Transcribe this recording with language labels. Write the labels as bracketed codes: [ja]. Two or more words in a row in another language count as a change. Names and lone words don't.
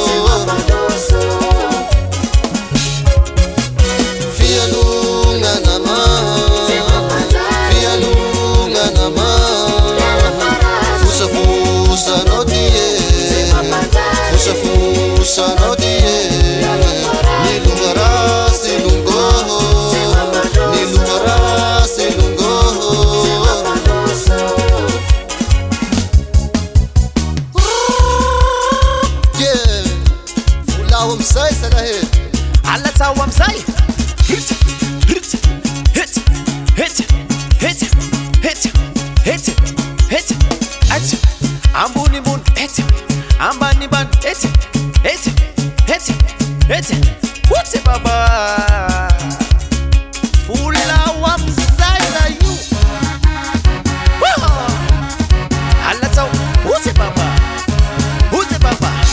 [mg] fialongana ma fialongana ma fosafosanao tie fosafosanao tie niloa rasy longoho niloa rasy longoho yeah volao amizay salahe alatsao amizay [en] hit hit hit hit hit hit hit hit hit ambonimbony hit ambanimbany hit hit hit hit what's it baba [mg] fulao amizay na io alatsao [en] what's it baba what's it baba